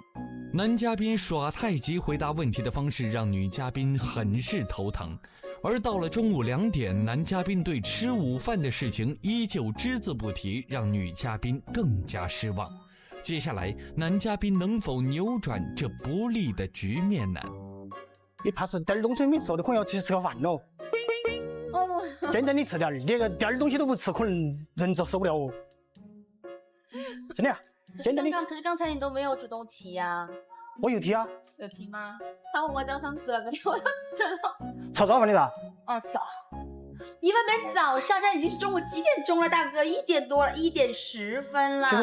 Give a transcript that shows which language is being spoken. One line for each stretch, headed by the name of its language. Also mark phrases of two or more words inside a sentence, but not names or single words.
Chinese: 男嘉賓耍太極回答問題的方式讓女嘉賓很是頭疼，而到了中午2點，男嘉賓對吃午飯的事情依舊只字不提，讓女嘉賓更加失望。接下來，男嘉賓能否扭轉這不利的局面呢？你怕是點兒東西沒吃的，可能要去吃個飯咯。簡單的吃點兒，連個點兒東西都不吃，可能人就受不了哦。真的呀。可是剛才你都沒有主動提啊。我有提啊。有提嗎？他問我早上吃了沒，我都吃了。吃早飯的啥？早。你們沒早上，現在已經是中午幾點鐘了，大哥？1點多了，1點10分了。